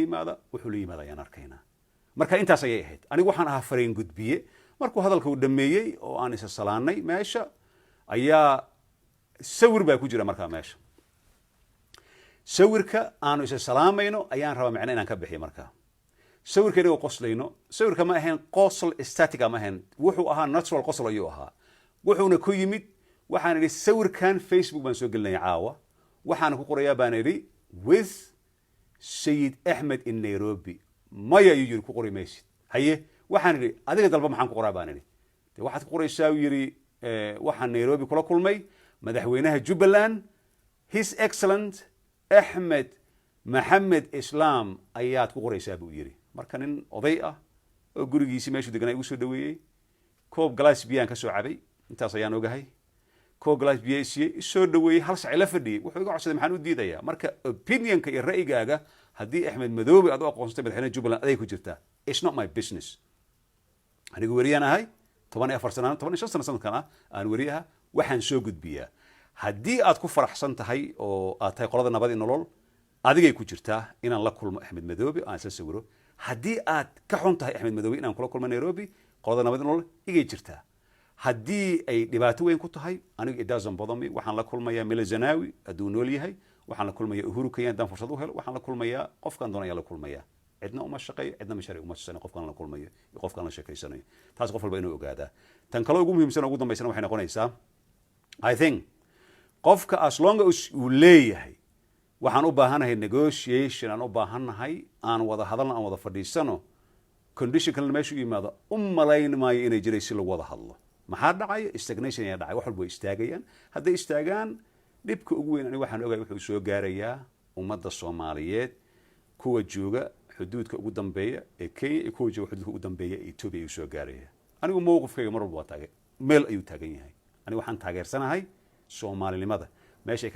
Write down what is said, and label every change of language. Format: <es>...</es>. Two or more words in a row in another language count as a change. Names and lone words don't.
<so>yimaada wuxuu la yimaada ayaan arkaynaa marka intaas ayay ahayd anigu waxaan ahaa fareen gudbiye markuu hadalka uu dhameeyay oo aan isa salaanay meesha ayaa sawir baa ku jira marka meesha sawirka aanu isa salaamayno ayaan rabaa macna inaan ka bixiyo marka sawirka inuu qoslayno sawirka ma ahayn qosl static ma ahayn wuxuu ahaa natural qosl ayuu ahaa wuxuuna ku yimid waxaan idhi sawirkan Facebook baan soo gelinay caawa waxaan ku qorayaa baan idhi with sayid axmed in nairobi maya ayuu yidhi ku qori maysid haye waxaan idhi adiga dalba maxaan ku qoraa baan idhi de waxaad ku qoraysaa uu yidhi waxaan nairobi kula kulmay madaxweynaha jubbaland</so> <en>his excellent</en> <so>axmed maxamed islaam ayaad ku qoraysaa buu yidhi marka nin oday ah oo gurigiisii meeshuu deganaa igu soo dhaweeyey koob galaas biyaan ka soo cabay intaas ayaan ogahay koob galaas biya siiyey isoo dhaweeyey hal sac ila fadhiyey wuxuu iga codsaday maxaan u diidayaa marka opinionka iyo ra'yigaaga haddii axmed madoobe aad u aqoonsatay madaxweynaha jubbaland aday ku jirtaa</so> <en>it's not my business</en> <so>anigu weriyaan ahay 14 sano 15 sano sanadkan ah aan weri aha waxaan soo gudbiyaa haddii aad ku faraxsan tahay oo aad tahay qolada nabad iyo nolol adigay ku jirtaa inaan la kulmo axmed madoobe aan isla sawiro haddii aad ka xun tahay axmed madoobe inaan kula kulmo nairobi qolada nabad iyo nolol igay jirtaa haddii ay dhibaato weyn ku tahay aniga</so> <en>it doesn't bother me</en> <so>waxaan la kulmayaa Mila Zenawi hadduu nool yahay waxaan la kulmayaa Uhuru Kenyatta haddaan fursad u helo waxaan la kulmayaa qofkaan doonaya la kulmayaa cidna uma shaqeeyo cidna ma shari uma shaqeeyo qofkaan la kulmayo iyo qofkaan la sheekaysanayo taas qof walba inuu ogaadaa tan kale ugu muhiimsan ugu dambaysana waxay noqonaysaa</so> <en>I think</en> <so>qofka</so> <en>as long as</en> <so>uu leeyahay waxaan u baahanahay negotiation aan u baahanahay aan wada hadalna aan wada fadhiisano condition kalena meesha u yimaado u malayn maayo inay jiray si lagu wada hadlo maxaa dhacaya stagnation ayaa dhacay wax walba way istaagayaan hadday istaagaan dhibka ugu weyn aniga waxaan ogahay wuxuu soo gaarayaa ummadda Soomaaliyeed kuwa jooga xuduudka ugu dambeeya ee Kenya iyo kuwa jooga xuduudka ugu dambeeya ee Ethiopia ayuu soo gaaraya anigu mowqifkayga mar walba waa taagay meel ayuu taagan yahay aniga waxaan taageersanahay Soomaalinimada meesha ay ka</so>